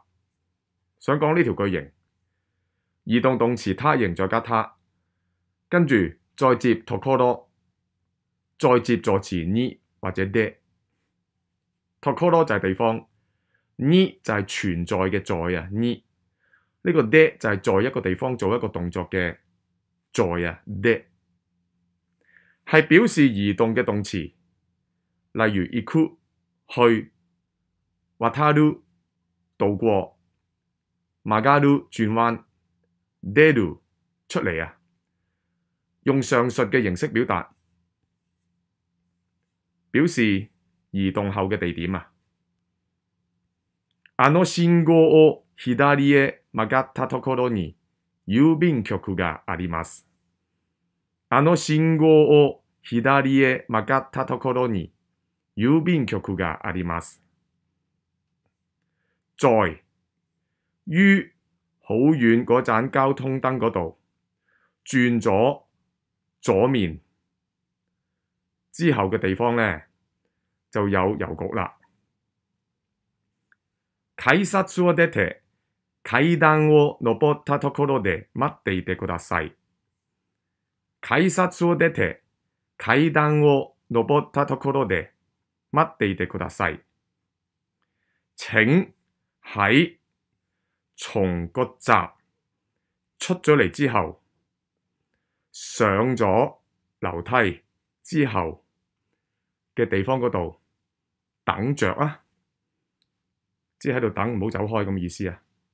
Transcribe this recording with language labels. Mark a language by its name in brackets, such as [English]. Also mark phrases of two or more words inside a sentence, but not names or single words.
[Cantonese] 想講呢條句型，移動動詞他形再加他，跟住再接 tokoro，再接助詞に或者で。tokoro 就係地方，に就係存在嘅在啊，に呢個で就係在一個地方做一個動作嘅在啊，で係表示移動嘅動詞。例如行く去、渡る渡過、曲がる轉彎、出る出嚟啊，用上述嘅形式表達，表示移動後嘅地點啊。 [Japanese] あの信号を左へ曲がったところに郵便局があります。あの信號を左へ曲がったところに郵便局があります。 [Cantonese] 在於好遠嗰盞交通燈嗰度轉咗左面之後嘅地方呢，就有郵局啦。 [Japanese] 改札を出て階段を登ったところで待っていてください。改札を出て階段を登ったところで待っていてください。 [Cantonese] 請喺從個閘出咗嚟之後，上咗樓梯之後嘅地方嗰度等着啊，即係喺度等，唔好走開咁意思啊。